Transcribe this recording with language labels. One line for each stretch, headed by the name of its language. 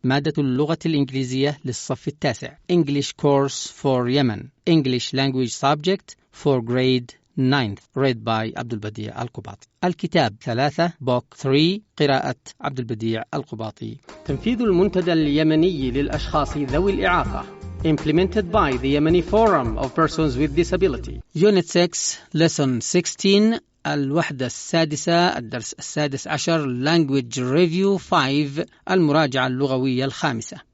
Arabic: مادة اللغة الإنجليزية للصف التاسع
English: English Course for Yemen English Language Subject for Grade 9th read by عبد البديع القباطي.
Arabic: الكتاب 3
English: Book 3
Arabic: قراءة عبد البديع القباطي. تنفيذ المنتدى اليمني للأشخاص ذوي الإعاقة
English: implemented by the Yemeni Forum of Persons with Disability. Unit 6 Lesson 16
Arabic: الوحدة السادسة الدرس السادس عشر
English: Language Review 5
Arabic: المراجعة اللغوية الخامسة.